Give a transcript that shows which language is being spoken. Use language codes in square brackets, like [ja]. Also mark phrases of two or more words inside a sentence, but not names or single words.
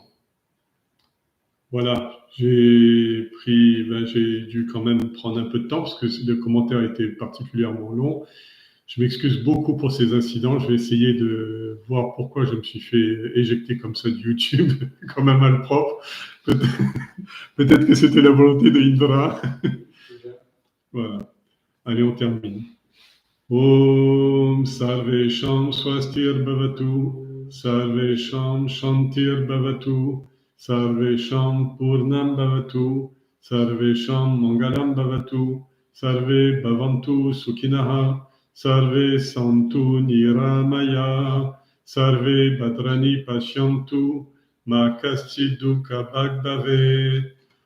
[fr] Voilà, j'ai dû quand même prendre un peu de temps parce que le commentaire était particulièrement long. Je m'excuse beaucoup pour ces incidents. Je vais essayer de voir pourquoi je me suis fait éjecter comme ça de YouTube, comme un malpropre. Peut-être que c'était la volonté de Indra. Voilà. Allez, on termine. [sa] ॐ सर्वेषां स्वस्तिर्भवतु सर्वेषां शान्तिर्भवतु सर्वेषां पूर्णं भवतु सर्वेषां मङ्गलं भवतु सर्वे भवन्तु सुखिनः सर्वे सन्तु निरामयाः सर्वे भद्राणि पश्यन्तु मा कश्चिद् दुःखभाग् भवेत्.